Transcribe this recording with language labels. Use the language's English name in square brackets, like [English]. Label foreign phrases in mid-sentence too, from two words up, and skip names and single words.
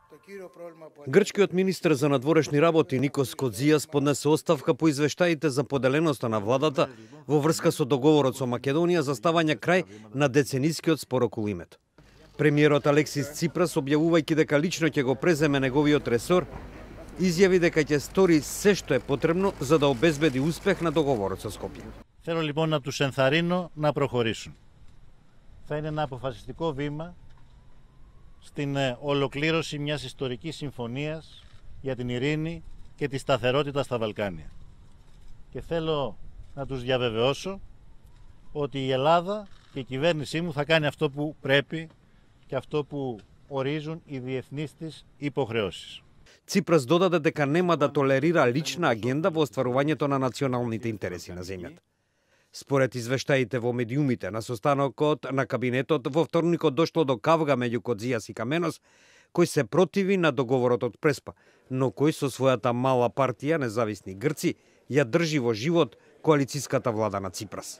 [Macedonian] Грчкиот министер за надворешни работи Никос Кодзијас поднесе оставка по извештаите за поделеноста на владата во врска со договорот со Македонија за ставање крај на деценискиот спор околу името. Премиерот Алексис Ципрас, објавувајќи дека лично ќе го преземе неговиот ресор, изјави дека ќе стори се што е потребно за да обезбеди успех на договорот со Скопје. [Greek] Θέλω λοιπόν να τους ενθαρρύνω να προχωρήσουν. Θα είναι ένα αποφασιστικό βήμα στην ολοκλήρωση μιας ιστορικής συμφωνίας για την ειρήνη και τη σταθερότητα στα Βαλκάνια. Και θέλω να τους διαβεβαιώσω ότι η Ελλάδα και η κυβέρνησή μου θα κάνει αυτό που πρέπει και αυτό που ορίζουν οι διεθνείς της υποχρεώσεις. [Macedonian] Ципрас додаде дека нема да толерира лична агенда во остварувањето на националните интереси на земјата. Според извештаите во медиумите на состанокот на кабинетот во вторникот дошло до кавга меѓу Кодзијас и Каменос, кој се противи на договорот од Преспа, но кој со својата мала партија независни Грци ја држи во живот коалициската влада на Ципрас.